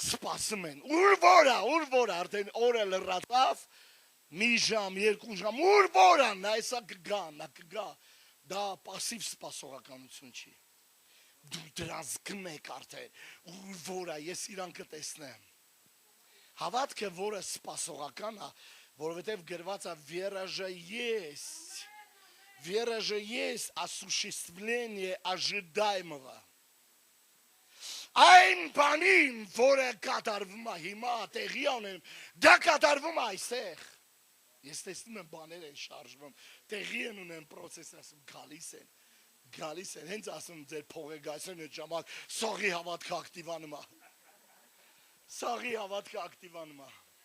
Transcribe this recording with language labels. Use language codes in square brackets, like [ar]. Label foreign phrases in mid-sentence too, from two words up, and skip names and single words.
[hy] սպասում են, ուր որ արդեն օրը լրացավ, մի ժամ, երկու ժամ, ուր որ է, նա էսա կգա, դա պասիվ սպասողականություն չի, դու դրան զգում եք արդեն, ուր որ է, ես իրան կտեսնեմ, հավատքը, որը սպասողական է, որովհետև գրված է [ru] Вера же есть осуществление ожидаемого. [hy] Այն բանին, որը կատարվում է հիմա, տեղի ունենում, դա կատարվում է այստեղ։ Ես տեսնում եմ բաներ են շարժվում, տեղի են ունեն պրոցես, ասում գալիս են, հենց ասում ձեր փողեգայսեն այդ ժամանակ սաղի հավատքը ակտիվանում է։ Սաղի հավատքը ակտիվանում է։